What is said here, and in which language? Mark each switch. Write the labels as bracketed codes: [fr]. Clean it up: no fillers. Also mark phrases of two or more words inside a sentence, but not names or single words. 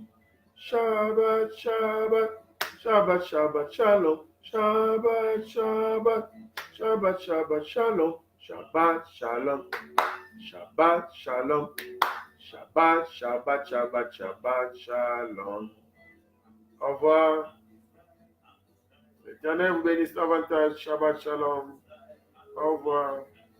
[he] שבת, שבת, שבת, שבת שלום. שבת, שבת, שבת, שבת שלום. שבת שלום. שבת שלום. שבת, שבת, שבת, שבת שלום. [fr] Au revoir. L'Éternel vous bénisse davantage. [he] שבת שלום. [fr] Au revoir.